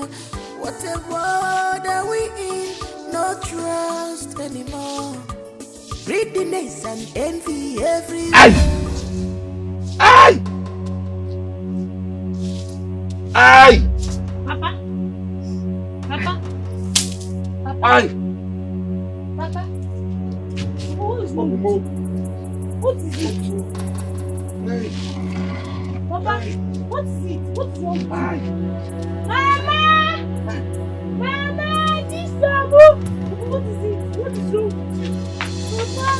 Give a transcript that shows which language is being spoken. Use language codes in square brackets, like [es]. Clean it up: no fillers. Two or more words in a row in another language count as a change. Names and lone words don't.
[en] What a world are we in? No trust anymore. Greediness and envy everywhere. Aye! Aye! Papa? Papa? Papa? Aye! Papa? Who is home? What is it? Papa, what is it? What's wrong? Mama! Mama, this Samu! What is it? What is wrong with you?